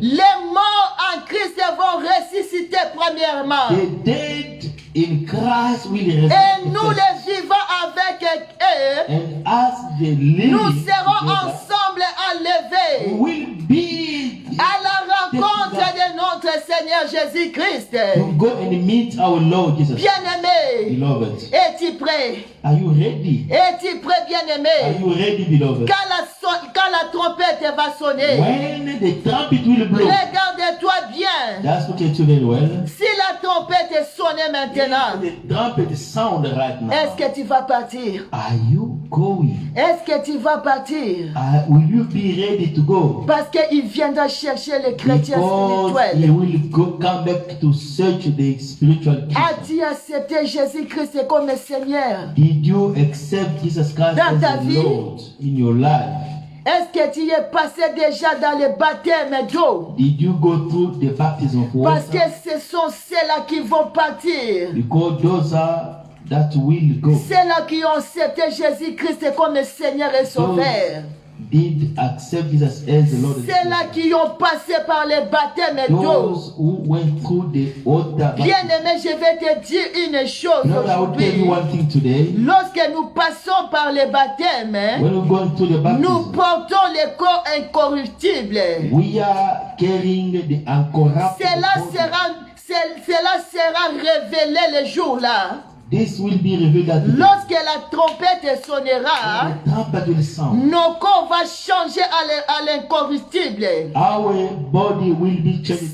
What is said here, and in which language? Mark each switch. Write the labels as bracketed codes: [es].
[fr] Les morts en Christ vont ressusciter premièrement. [en] the dead in Christ will [fr] Et [en] resurrect. [fr] nous les vivons avec eux. [en] And as the living [fr] Nous serons [en] together, [fr] ensemble enlevés [en] will be [fr] à la rencontre de notre Seigneur Seigneur Jésus-Christ. [en] To go and meet our Lord Jesus. [fr] Bien-aimé, [en] Beloved, [fr] es-tu prêt? [en] are you ready? [fr] Es-tu prêt, [en] Are [fr] bien-aimé? [en] you ready, beloved? [fr] Quand la trompette va sonner, [en] When the trumpet will blow, [fr] regarde-toi bien. [en] just look at you very well. [fr] Si la trompette est sonnée maintenant, [en] If the trumpet sound right now, [fr] est-ce que tu vas partir? [en] are you going? [fr] Est-ce que tu vas partir? [en] Will you be ready to go? [fr] Parce qu'il viendra chercher les chrétiens [en] Because he [fr] spirituels. [en] will come back to search the spiritual kingdom. [fr] As-tu accepté Jésus-Christ comme le Seigneur? [en] Did you accept Jesus Christ [fr] Dans ta [en] as the [fr] vie? [en] Lord in your life? [fr] Est-ce que tu es passé déjà dans le baptême d'eau? [en] Did you go through the baptism of [fr] Parce que [en] water? [fr] ce sont ceux-là qui vont partir. [en] Because those are that will go. [fr] Ceux-là qui ont accepté Jésus-Christ comme le Seigneur et Sauveur. [en] Did accept Jesus as the Lord and [fr] Ceux-là [en] Savior. [fr] qui ont passé par le baptême d'eau. [en] Those who went through the water baptism. [fr] Bien-aimé, je vais te dire une chose [en] You know, I will tell you [fr] aujourd'hui. [en] one thing today. [fr] Lorsque nous passons par le baptême, [en] When we're going through the [fr] nous [en] baptism, [fr] portons le corps incorruptible. [en] we are carrying the incorruptible body. [fr] Cela sera révélé le jour-là. [en] This will be revealed at the day. [fr] Lorsque la trompette sonnera, [en] The trumpet will sound. [fr] nos corps vont changer à l'incorruptible. [en] Our body will be changed.